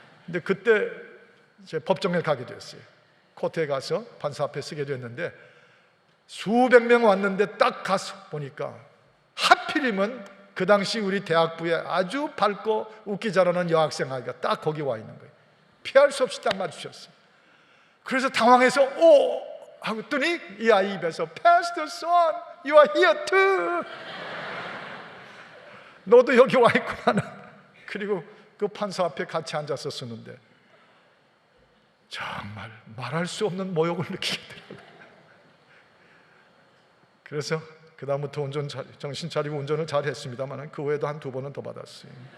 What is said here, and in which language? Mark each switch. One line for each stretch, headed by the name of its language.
Korean: 근데 그때 제 법정에 가게 됐어요. 코트에 가서 판사 앞에 서게 됐는데 수백 명 왔는데 딱 가서 보니까 하필이면 그 당시 우리 대학부에 아주 밝고 웃기 잘하는 여학생 아이가 딱 거기 와 있는 거예요. 피할 수 없이 딱 마주쳤어요. 그래서 당황해서 오! 하고 했더니 이 아이 입에서
English: Pastor Son, you are here too.
Korean: 너도 여기 와 있구나. 그리고 그 판사 앞에 같이 앉아서 쓰는데 정말 말할 수 없는 모욕을 느끼게 되더라고요. 그래서 그 다음부터 정신 차리고 운전을 잘 했습니다만 그 외에도 한두 번은 더 받았어요.